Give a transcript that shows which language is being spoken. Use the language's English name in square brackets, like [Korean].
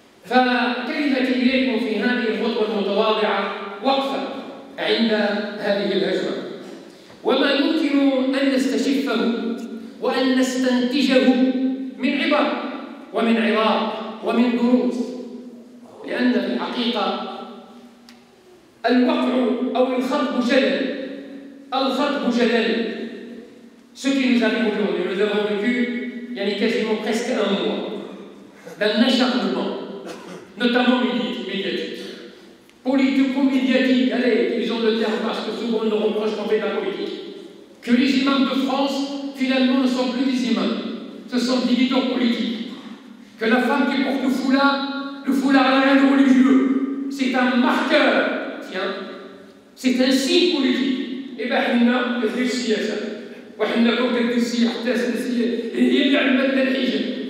[Arabic] فكلمتي إليكم في هذه الخطوة المتواضعة وقفة عند هذه الهجمة، وما يمكن أن نستشفه وأن نستنتجه من عبر ومن عظات ومن دروس. لأن في الحقيقة الوقع أو الخطب جلل، الخطب جلل. [French] Ce qui nous arrive aujourd'hui, nous avons vécu quasiment presque un mois d'un acharnement, notamment médiatique, politico-médiatique. Allez, utilisons le terme parce que souvent on nous reproche qu'on fait de la politique. Que les imams de France, finalement, ne sont plus des imams, ce sont des leaders politiques. Que la femme qui porte le foulard n'a rien de religieux, c'est un marqueur, tiens, c'est un signe politique. Et bien, on a fait le siège. [Arabic] وحنا كون كدوسي حتى هي اللي علمت الحجاب.